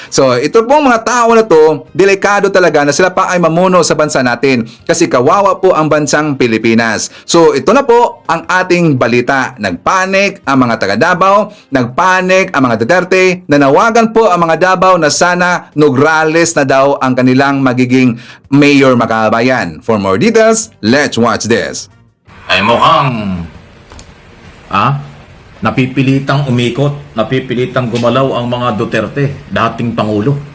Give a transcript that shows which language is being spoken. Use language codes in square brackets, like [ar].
[tl] So ito pong mga tao na to, delikado talaga na sila pa ay mamuno sa bansa natin kasi kawawa po ang bansang Pilipinas. So ito na po ang ating balita. Nagpanik ang mga taga Davao, nagpanik ang mga Duterte, nanawagan po ang mga Davao na sana Nograles na daw ang kanilang magiging mayor mga kababayan. [en] For more details, let's watch this. [tl] Ay mukhang napipilitang umikot, napipilitang gumalaw ang mga Duterte, dating Pangulo.